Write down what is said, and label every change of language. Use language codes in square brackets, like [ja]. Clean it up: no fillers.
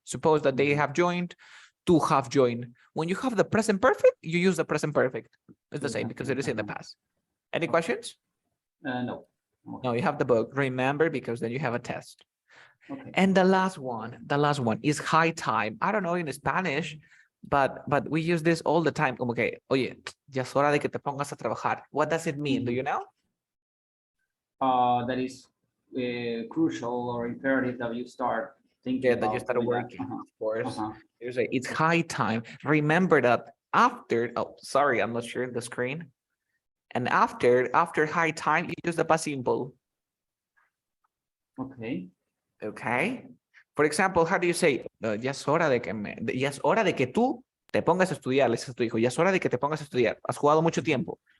[en] Suppose that they have joined, to have joined. When you have the present perfect, you use the present perfect. It's the same because it is in the past. Any questions? No. No, you have the book. Remember, because then you have a test. Okay. And the last one is high time. I don't know in Spanish, but we use this all the time. [es] Como que, oye, ya es hora de que te pongas a trabajar. [en] What does it mean? Do you know? That is crucial or imperative that you start thinking. Yeah, that you start working, of course. You say it's high time. Remember that after, oh, sorry, I'm not sure the screen. And after high time, you use the past simple. Okay. Okay. For example, how do you say, [es] ya es hora de que tú te pongas a estudiar, le dices a tu hijo, ya es hora de que te pongas a estudiar. Has jugado mucho tiempo.